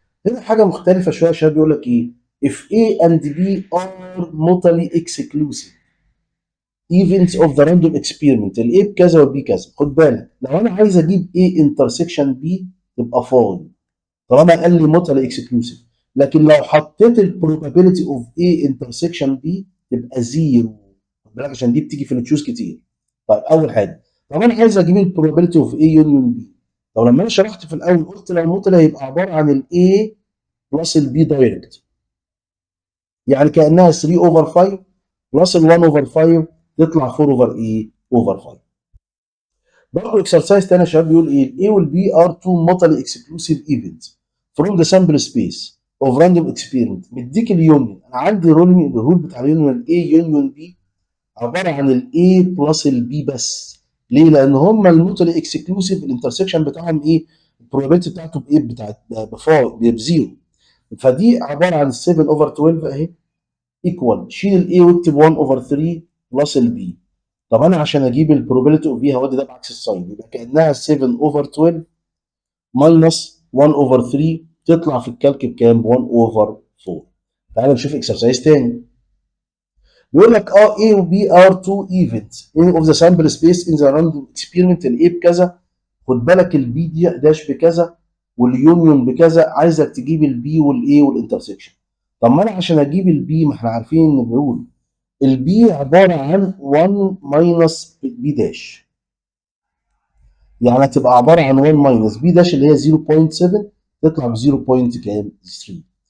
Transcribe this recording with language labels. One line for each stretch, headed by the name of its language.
Arabic: هنا حاجه مختلفه شويه، عشان بيقول لك ايه
English: if A and B are mutually exclusive events of the random experiment،
Arabic: ال A بكذا وال B كذا. خد بالك لو انا عايز اجيب A intersection B تبقى فاضي طالما قال لي mutually exclusive، لكن لو حطيت ال probability of A intersection B تبقى زيرو. خد بالك عشان دي بتيجي في التشوز كتير. طيب اول حاجه، طب انا عايز اجيب البروبابيلتي اوف A يونيون B. طب لما انا شرحت في الاول قلت لو الموتيل هيبقى عباره عن ال A بلس ال B دايركت، يعني كانها 3 اوفر 5 بلس ال 1 اوفر 5 تطلع 4 اوفر ايه اوفر 5. برضه اكسرسايز تاني يا شباب بيقول ايه،
English: ال A وال B are two mutually exclusive events from the sample space of random experiment.
Arabic: مديك اليونيون، انا عندي الرول بتاع اليونيون A يونيون B عباره عن الاي بلس البي بس. ليه؟ لان هم الموتولي اكسكلوسيف الانترسكشن بتاعهم ايه؟ البروبابيلتي بتاعته بايه؟ بتاعت بزيرو. فدي عباره عن 7 اوفر 12 اهي ايكوال، شيل الاي واكتب 1 اوفر 3 بلس البي. طب انا عشان اجيب البروبابيلتي اوف بي هودي ده بعكس الساين، يبقى كانها 7 اوفر 12 ماينس 1 اوفر 3 تطلع في الكالك بكام؟ ب 1 اوفر 4. تعال نشوف اكسرسايز تاني. بيقول لك
English: A و B are two events of the sample space in the random experiment.
Arabic: ال A بكذا، خد بالك ال B دي داش بكذا واليونيون بكذا، عايزك تجيب ال B وال A والانترسكشن. طب ما انا عشان اجيب ال B، ما احنا عارفين ان الرول ال B عباره عن 1 ماينس B داش، يعني هتبقى عباره عن 1 ماينس B داش اللي هي 0.7 تطلع ب 0. كام؟ 3.